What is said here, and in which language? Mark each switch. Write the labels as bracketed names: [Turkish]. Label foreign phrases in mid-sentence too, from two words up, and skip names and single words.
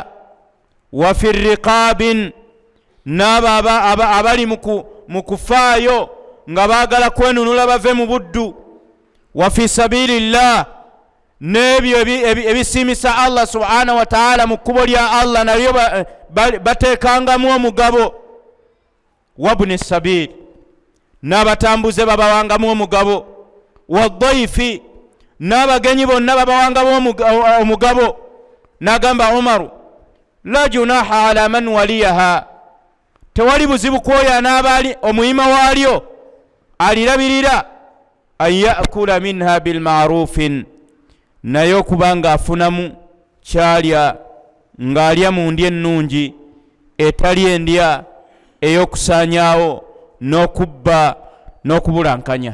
[Arabic] وفي الرقاب, [Ganda] n'abo abali mu kufaayo nga baagala kwenunula bave mu buddu, [Arabic] وفي سبيل الله, [Ganda] n'ebyo ebisiimisa [Arabic] الله سبحانه وتعالى [Ganda] mu kkubo lya Allah nabyo bateekangamu omugabo, [Arabic] وابن السبيل, [Ganda] n'abatambuze babawangamu omugabo, wadhaifi, n'abagenyi bonna babawangamu omugabo. N'agamba Umaru [Arabic] لا جناح على من وليها, [Ganda] tewali buzibu kwoyo anaabali omuyima waalyo alirabirira, [Arabic] أن يأكل منها بالمعروف, [Ganda] naye okubanga afunamu kyalya ng'alya mu ndya ennungi etali endya ey'okusaanyaawo n'okubba n'okubulankanya.